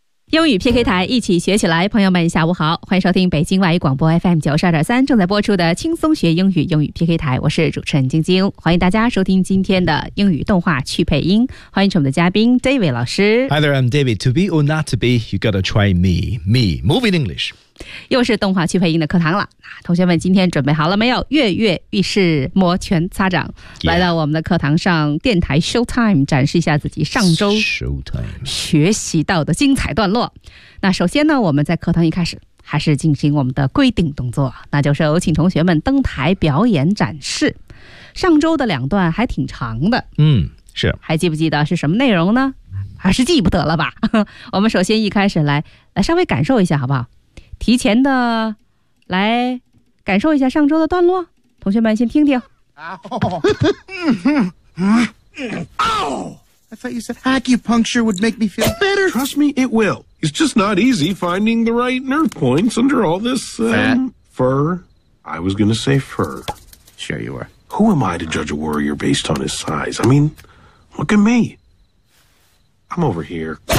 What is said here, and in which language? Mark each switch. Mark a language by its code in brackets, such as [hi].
[zh] 英语 PK 台，一起学起来。朋友们下午好，欢迎收听北京外语广播 FM 92.3正在播出的轻松学英语，英语 PK 台，我是主持人晶晶，欢迎大家收听今天的英语动画趣配音，欢迎我们的嘉宾 David 老师。 [en] Hi there, I'm David. To be or not to be, you gotta try me. Me, moving English. [zh] 又是动画趣配音的课堂了，同学们今天准备好了没有？跃跃欲试，摩拳擦掌，来到我们的课堂上，电台 Showtime 展示一下自己上周 [en] Showtime [zh] 学习到的精彩段落。那首先呢，我们在课堂一开始还是进行我们的规定动作，那就是有请同学们登台表演展示。上周的两段还挺长的，嗯，是。还记不记得是什么内容呢？还是记不得了吧？我们首先一开始来稍微感受一下，好不好？提前的来感受一下上周的段落，同学们先听听。 [en] I thought you said acupuncture would make me feel better. Trust me, it will. It's just not easy finding the right nerve points under all this, fur. I was gonna say fur. Sure you were. Who am I to judge a warrior based on his size? I mean, look at me. I'm over here.